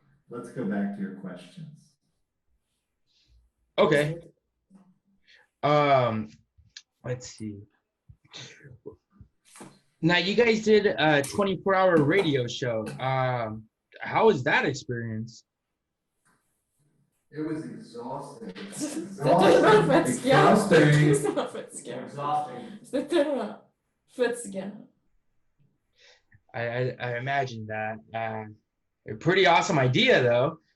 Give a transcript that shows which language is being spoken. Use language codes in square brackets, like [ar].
[en] Let's go back to your questions. Okay. Let's see. Now you guys did a 24-hour radio show. How was that experience? It was exhausting. [fr] C'était tellement fatigant. [en] Exhausting. [fr] C'était tellement fatigant. C'était tellement fatigant. [en] I imagine that. A pretty awesome idea, though.